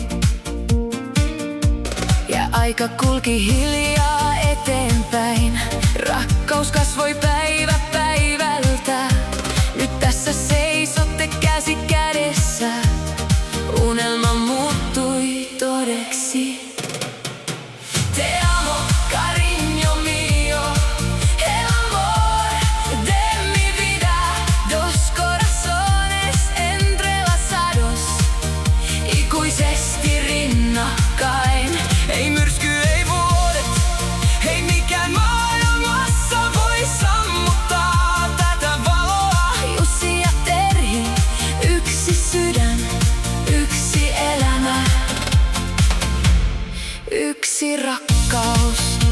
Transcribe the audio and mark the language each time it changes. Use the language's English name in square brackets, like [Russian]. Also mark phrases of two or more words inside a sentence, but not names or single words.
[Finnish] Ja aika kulki hiljaa eteenpäin, rakkaus kasvoi päivä päivältä. Nyt tässä seisotte käsi kädessä, unelma muuttui todeksi. [Spanish] Te amo, cariño mío, el amor de mi vida. Dos corazones entrelazados, [Finnish] ikuisesti rinnakkain. Ei myrsky, ei vuodet, ei mikään maailmassa voi sammuttaa tätä valoa. Jussi ja Terhi, yksi sydän, yksi elämä, yksi rakkaus.